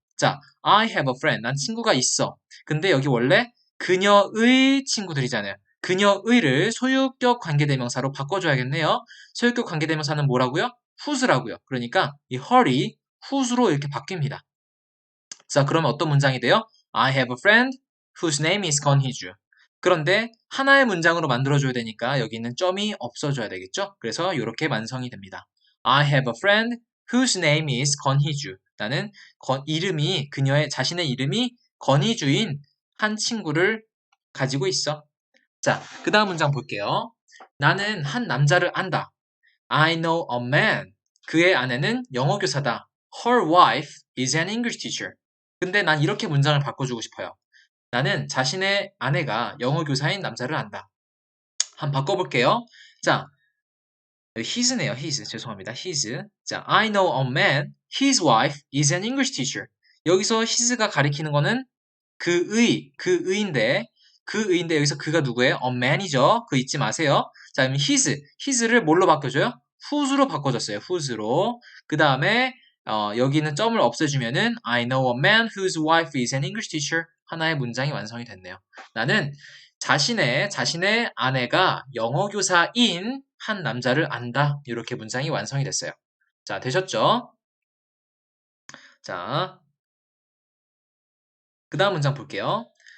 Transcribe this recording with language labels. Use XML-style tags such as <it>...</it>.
<en>자, I have a friend.</en> <ko>난 친구가 있어. 근데 여기 원래 그녀의 친구들이잖아요. 그녀의를 소유격 관계대명사로 바꿔줘야겠네요. 소유격 관계대명사는 뭐라고요? whose라고요. 그러니까 이 her이 whose로 이렇게 바뀝니다. 자, 그러면 어떤 문장이 돼요?</ko> <en>I have a friend whose name is 권희주.</en> <ko>그런데 하나의 문장으로 만들어줘야 되니까 여기 있는 점이 없어져야 되겠죠? 그래서 이렇게 완성이 됩니다.</ko> <en>I have a friend whose name is 권희주.</en> <ko>나는 그녀의 자신의 이름이 권희주인 한 친구를 가지고 있어. 자, 그 다음 문장 볼게요. 나는 한 남자를 안다.</ko> <en>I know a man.</en> <ko>그의 아내는 영어 교사다.</ko> <en>Her wife is an English teacher.</en> <ko>근데 난 이렇게 문장을 바꿔주고 싶어요. 나는 자신의 아내가 영어 교사인 남자를 안다. 한번 바꿔볼게요. 자, his네요. his. 죄송합니다. his.</ko> <en>자, I know a man. His wife is an English teacher.</en> <ko>여기서 his가 가리키는 거는 그의인데 여기서 그가 누구예요? a man이죠. 그 잊지 마세요. 자, 그럼 his를 뭘로 바꿔줘요? whose로 바꿔줬어요. whose로. 그 다음에 여기 있는 점을 없애주면은</ko> <en>I know a man whose wife is an English teacher.</en> <ko>하나의 문장이 완성이 됐네요. 나는 자신의 아내가 영어 교사인 한 남자를 안다. 이렇게 문장이 완성이 됐어요. 자, 되셨죠? 자, 그 다음 문장 볼게요.</ko>